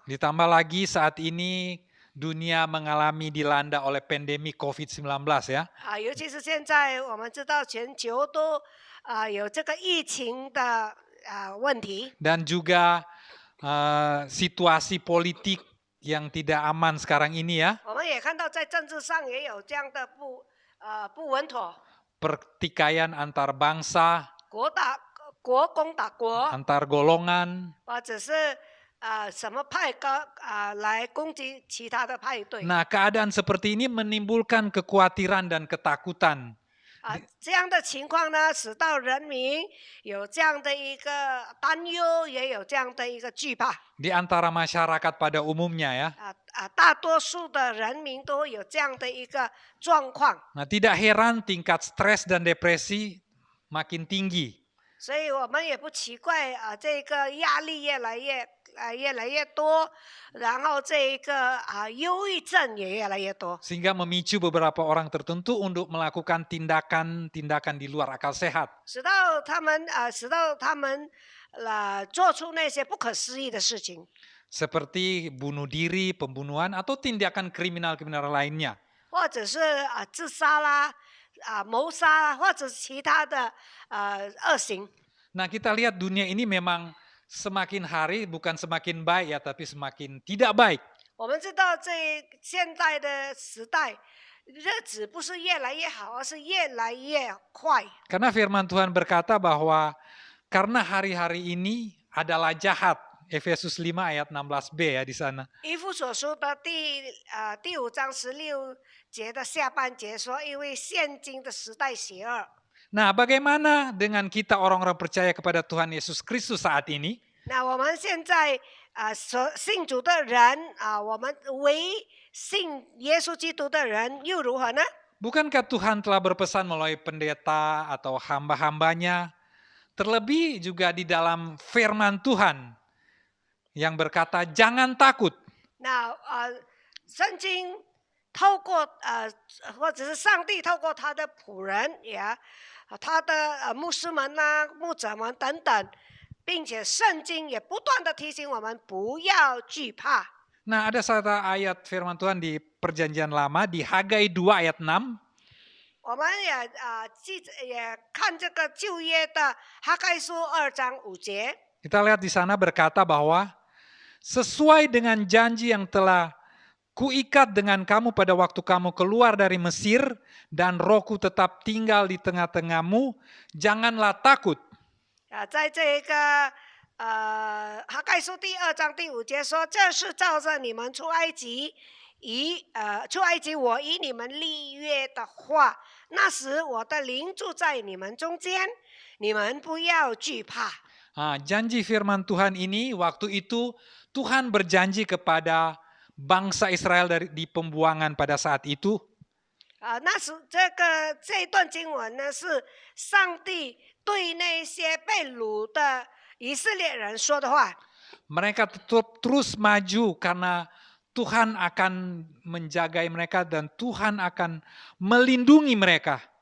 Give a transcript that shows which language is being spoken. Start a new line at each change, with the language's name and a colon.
Indonesian: Ditambah lagi saat ini dunia mengalami dilanda oleh pandemi COVID-19 ya.
Chinese: 尤其是现在我们知道全球都有这个疫情的问题
Indonesian: Dan juga situasi politik yang tidak aman sekarang ini ya.
Chinese: 我们也看到在政治上也有这样的不稳妥
Indonesian: Pertikaian antar bangsa,
Chinese: 国攻打国
Indonesian: antar golongan.
Chinese: 或者是什么派来攻击其他的派对
Indonesian: Nah, keadaan seperti ini menimbulkan kekhawatiran dan ketakutan.
Chinese: 这样的情况呢，使到人民有这样的一个担忧，也有这样的一个惧怕。
Indonesian: Di antara masyarakat pada umumnya ya.
Chinese: 大多数的人民都有这样的一个状况，
Indonesian: Nah, tidak heran tingkat stres dan depresi makin tinggi.
Chinese: 所以我们也不奇怪这个压力越来越多，然后这一个忧郁症也越来越多，
Indonesian: Sehingga memicu beberapa orang tertentu untuk melakukan tindakan-tindakan di luar akal sehat.
Chinese: 使到他们做出那些不可思议的事情，
Indonesian: Seperti bunuh diri, pembunuhan, atau tindakan kriminal-kriminal lainnya.
Chinese: 或者是自杀啦、谋杀或者其他的恶行。
Indonesian: Nah, kita lihat dunia ini memang semakin hari bukan semakin baik ya, tapi semakin tidak baik.
Chinese: 我们知道现在的时代，日子不是越来越好，而是越来越快。
Indonesian: Karena firman Tuhan berkata bahwa karena hari-hari ini adalah jahat. Efesus 5 ayat 16b ya di sana.
Chinese: 以弗所书的第5章16节的下半节说，因为现今的时代邪恶。
Indonesian: Nah, bagaimana dengan kita orang-orang percaya kepada Tuhan Yesus Kristus saat ini?
Chinese: 那我们现在信主的人我们信耶稣基督的人又如何呢？
Indonesian: Bukankah Tuhan telah berpesan melalui pendeta atau hamba-hambanya? Terlebih juga di dalam firman Tuhan yang berkata jangan takut.
Chinese: 那圣经透过或者是上帝透过他的仆人他的牧师们牧者们等等，并且圣经也不断的提醒我们不要惧怕。
Indonesian: Nah, ada satu ayat firman Tuhan di Perjanjian Lama di Hagai 2 ayat 6.
Chinese: 我们也看这个旧约的哈该书2章5节。
Indonesian: Kita lihat di sana berkata bahwa sesuai dengan janji yang telah kuikat dengan kamu pada waktu kamu keluar dari Mesir dan rohku tetap tinggal di tengah-tengahmu, janganlah takut.
Chinese: 在这个哈该书第2章第5节说，这是照着你们出埃及我与你们立约的话，那时我的灵住在你们中间，你们不要惧怕。
Indonesian: Janji firman Tuhan ini waktu itu Tuhan berjanji kepada bangsa Israel di pembuangan pada saat itu.
Chinese: 那时这一段经文呢，是上帝对那些被掳的以色列人说的话。
Indonesian: Mereka terus maju karena Tuhan akan menjagai mereka dan Tuhan akan melindungi mereka.